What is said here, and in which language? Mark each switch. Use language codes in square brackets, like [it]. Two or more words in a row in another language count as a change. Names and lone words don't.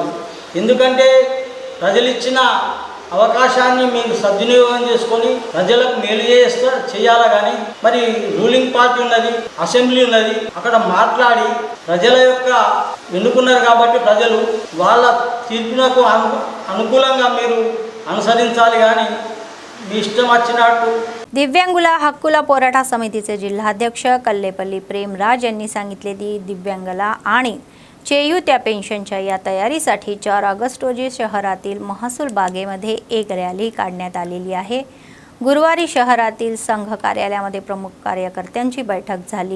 [te] ఎందుకంటే ప్రజలు ఇచ్చిన అవకాశాన్ని మీరు సద్వినియోగం చేసుకొని ప్రజలకు మేలు చేయాలి. కానీ మరి రూలింగ్ పార్టీ ఉన్నది, అసెంబ్లీ ఉన్నది, అక్కడ మాట్లాడి ప్రజల యొక్క ఎన్నుకున్నారు కాబట్టి ప్రజలు వాళ్ళ తీర్పునకు అనుకూలంగా మీరు అనుసరించాలి. కానీ మీ इष्टम వచ్చినట్టు. [mr] दिव्यांगुला हक्कुला पोराटा समितीचे जिल्हाध्यक्ष कल्लेपल्ली प्रेमराज यांनी सांगितले की दिव्यांगला आणि चेयूत्या पेन्शनच्या या तयारीसाठी 4 ऑगस्ट रोजी शहरातील महसूल बागेमध्ये एक रॅली काढण्यात आलेली आहे. गुरुवारी शहरातील संघ कार्यालयामध्ये प्रमुख कार्यकर्त्यांची बैठक झाली.